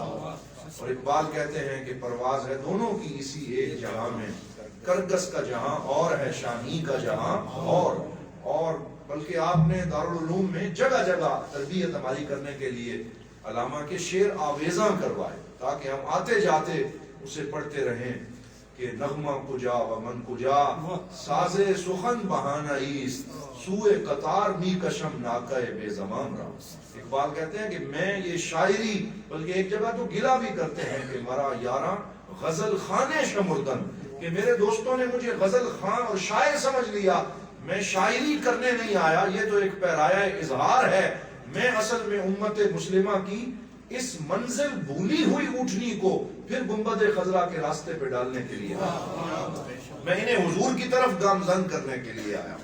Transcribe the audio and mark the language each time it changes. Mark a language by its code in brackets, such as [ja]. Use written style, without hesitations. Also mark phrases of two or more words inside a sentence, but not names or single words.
[ur] اور اقبال کہتے ہیں کہ پرواز ہے دونوں کی اسی ایک جہاں میں، کرگس کا جہاں اور ہے شاہین کا جہاں اور بلکہ آپ نے دارالعلوم میں جگہ جگہ تربیت ہماری کرنے کے لیے علامہ کے شعر آویزاں کروائے تاکہ ہم آتے جاتے اسے پڑھتے رہیں کہ [fa] نغمہ کجا و من کجا ساز سخن بہانہ ایست سوئے قطار می کشم ناکہ بے زمان را۔ [ur] اقبال کہتے ہیں کہ میں یہ شاعری، بلکہ ایک جگہ تو گلہ بھی کرتے ہیں کہ [fa] مرا یاراں غزل خانے شمردن، [ur] کہ میرے دوستوں نے مجھے غزل خان اور شاعر سمجھ لیا، میں شاعری کرنے نہیں آیا، یہ تو ایک پیرایہ اظہار ہے۔ میں اصل میں امت مسلمہ کی اس منزل بھولی ہوئی اونٹنی کو پھر گنبد خضرا کے راستے پہ ڈالنے کے لیے آیا، میں انہیں حضور کی طرف گامزن کرنے کے لیے آیا۔